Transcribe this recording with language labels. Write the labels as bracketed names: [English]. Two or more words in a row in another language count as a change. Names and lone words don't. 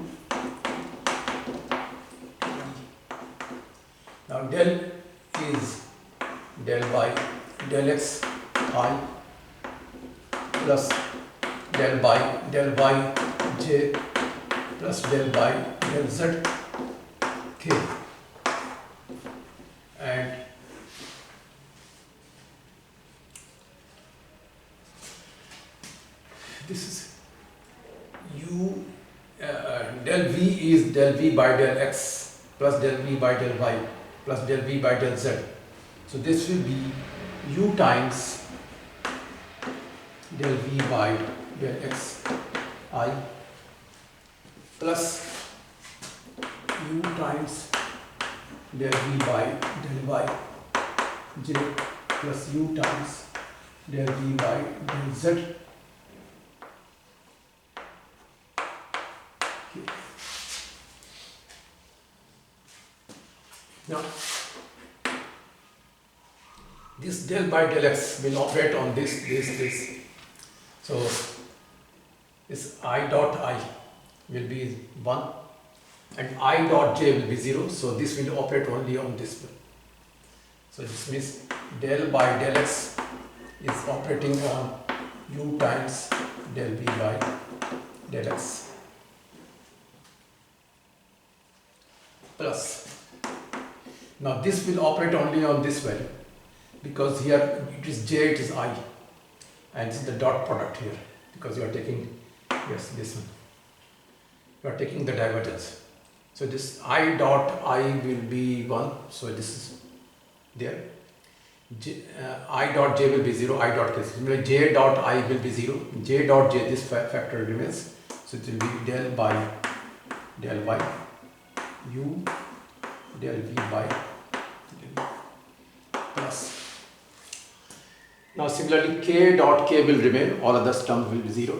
[English] Now del is del by del x I plus del by j plus del by del z k, and this is u del v is del v by del x plus del v by del y plus del v by del z. So this will be u times del v by del x I plus u times del v by del y j plus u times del v by del z. Now, this del by del x will operate on this. So, this I dot I will be 1 and I dot j will be 0. So, this will operate only on this one. So, this means del by del x is operating on u times del v by del x plus. Now this will operate only on this value because here it is j, it is I, and this is the dot product here because you are taking, yes, this one, you are taking the divergence. So this I dot I will be 1, so this is there. I dot j will be 0, I dot k. Similarly, j dot I will be 0, j dot j, this factor remains. So it will be del by del y u del v by plus. Now similarly k dot k will remain, all other terms will be 0.